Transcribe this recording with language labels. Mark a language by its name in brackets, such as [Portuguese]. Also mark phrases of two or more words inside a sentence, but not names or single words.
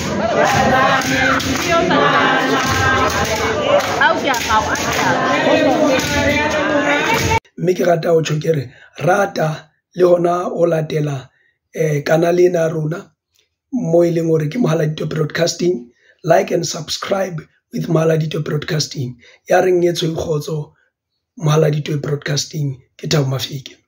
[Southern Sotho] mme ke rata o tshokere rata le hona o latela kanale ena rona mo e leng hore ke Mohaladitwe Broadcasting. [English] Like and subscribe with Mohaladitwe Broadcasting. [Southern Sotho] Ya reng etswe khotso Mohaladitwe Broadcasting ke Thabo Mafike.